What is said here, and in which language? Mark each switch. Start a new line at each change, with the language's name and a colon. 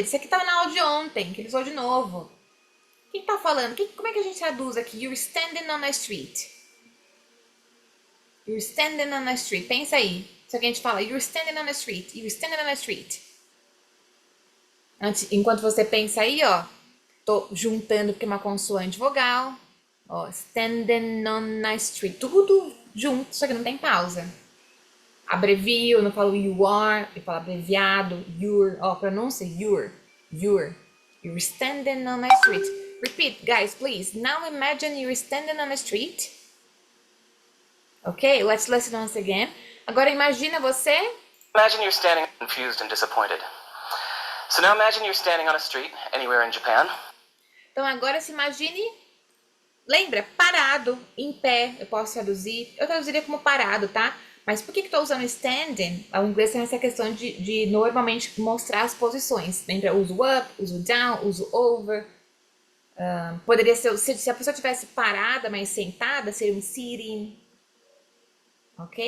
Portuguese: Isso aqui tava na aula de ontem, que ele usou de novo. Quem tá falando? Como é que a gente traduz aqui?
English: You're standing on a street. You're standing on a street.
Portuguese: Pensa aí. Só que a gente fala,
English: you're standing on a street. You're standing on a street.
Portuguese: Enquanto você pensa aí, ó, tô juntando porque é uma consoante vogal. Ó,
English: standing on a street.
Portuguese: Tudo junto, só que não tem pausa. Abrevio, eu não falo you are, eu falo abreviado, you're. Ó, pronúncia, you're.
English: You're standing on a street. Repeat, guys, please. Now imagine you're standing on a street. Okay, let's listen once again.
Portuguese: Agora imagina você.
English: Imagine you're standing confused and disappointed. So now imagine you're standing on a street anywhere in Japan.
Portuguese: Então agora se imagine, lembra, parado, em pé, eu posso traduzir. Eu traduziria como parado, tá? Mas por que estou usando standing? O inglês tem essa questão de normalmente mostrar as posições. Lembra? Eu uso up, uso down, uso over. Poderia ser, se a pessoa estivesse parada, mas sentada, seria um sitting. Ok?